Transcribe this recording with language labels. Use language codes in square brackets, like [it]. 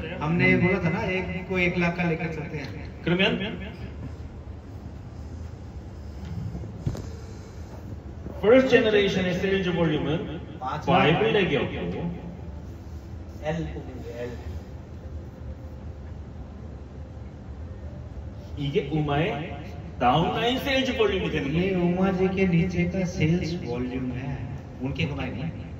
[hi] हमने ये बोला था ना एक को 1 लाख का लेकर चलते हैं। [ko] 그러면 [en] first generation [ko] 의 세일즈 볼륨은 5렉이었고 L 이게 우마의 다운라인 세일즈 볼륨이 되는 [hi] ये [ko] 거예요. [hi] उमा जी के नीचे का सेल्स वॉल्यूम है, उनके कमाई नहीं।